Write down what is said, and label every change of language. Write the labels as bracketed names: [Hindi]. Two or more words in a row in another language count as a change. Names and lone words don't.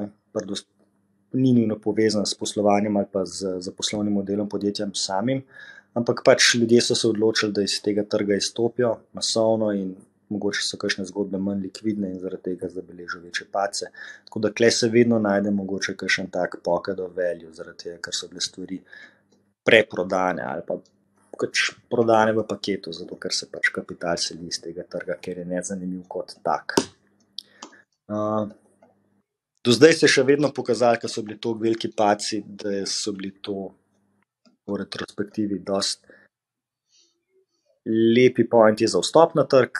[Slovenian] Ni nujno povezan s poslovanjem ali pa z poslovnim modelom podjetjem samim, ampak pač ljudje so se odločili, da iz tega trga izstopijo masovno in mogoče so kakšne zgodbe manj likvidne in zaradi tega zabeležijo večje padce. Tako da tukaj se vedno najde mogoče kakšen tak [English] pocket of value, [Slovenian] zaradi tega, ker so bile stvari preprodane ali pa pač prodane v paketu, zato ker se pač kapital seli iz tega trga, ker je nezanimiv kot tak. Do zdaj se je še vedno pokazalo, ker so bili to veliki padci, da so bili to v retrospektivi dosti lepi pointi za vstop na trg.